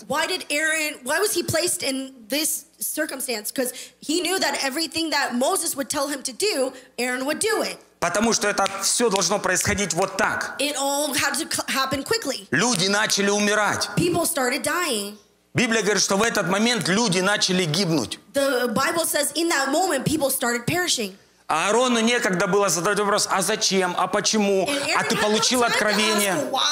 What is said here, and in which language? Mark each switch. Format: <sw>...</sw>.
<en>Why did Aaron, why was he placed in this circumstance? Because he knew that everything that Moses would tell him to do, Aaron would do it.</en> <ru>Потому что это все должно происходить вот так.</ru> <en>It all had to happen quickly.</en> <ru>Люди начали умирать.</ru> <en>People started dying.</en> <ru>Библия говорит, что в этот момент люди начали гибнуть.</ru> <en>The Bible says in that moment people started perishing.</en> <ru>А Аарону некогда было задать вопрос, а зачем, а почему, а ты получил откровение?</ru>